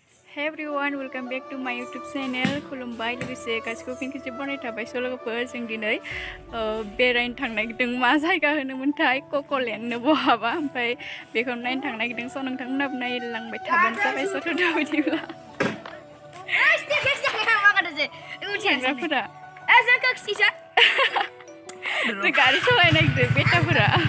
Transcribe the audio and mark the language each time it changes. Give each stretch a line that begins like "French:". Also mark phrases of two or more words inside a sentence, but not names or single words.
English: Hey everyone, welcome back to my YouTube channel.
Bodo: खुलुमबाय लोगोसे गासिखौबो फिन खेबसे बनाय थाबाय लोगोफोर जों दिनै बेरायनो थांनो नागिरदों मा जायगा होनोमोनथाय कक'लेण्डनो बहाबा ओमफ्राय बेखौ नायनो थांनो नागिरदों स' नोंथांमोनाबो नायलांबाय थाबानो जाबाय स' थ' बिदिब्ला थांग्राफोरा गारि सालायनो नागिरदों बेटाफोरा